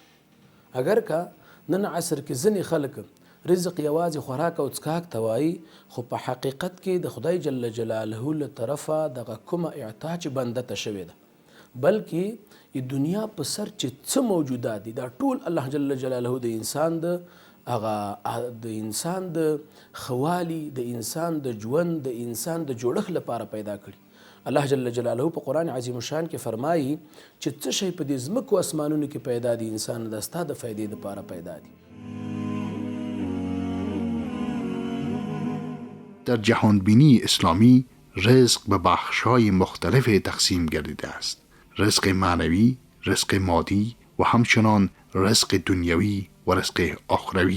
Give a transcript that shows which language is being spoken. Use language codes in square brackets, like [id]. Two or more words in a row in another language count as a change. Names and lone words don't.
[fa] اگر که [ps] نن عصر کې ځینې خلک رزق یوازې خوراک او څښاک ته وایي، خو په حقیقت کې د خدای [ar] جل جلاله [ps] له طرفه دغه کومه اعطا چې بنده ته شوې ده، بلکې دنیا په سر چې څه موجودات دي دا ټول الله [ar] جل جلاله [ps] د انسان د انسان د خوالي، د انسان د ژوند، د انسان د جوړښت لپاره پیدا کړي. الله [ar] جل جلاله [ps] په [ar] قرآن عظیم الشان [ps] کې فرمایي چې څه شی په دې ځمکو اسمانونو کې پیدا دي انسان د ستا د فایدې لپاره پیدا دي. [fa] در جهانبینی اسلامی رزق به بخش‌های مختلف تقسیم گردیده است. رزق معنوی، رزق مادی و همچنان رزق دنیوی و رزق آخروی.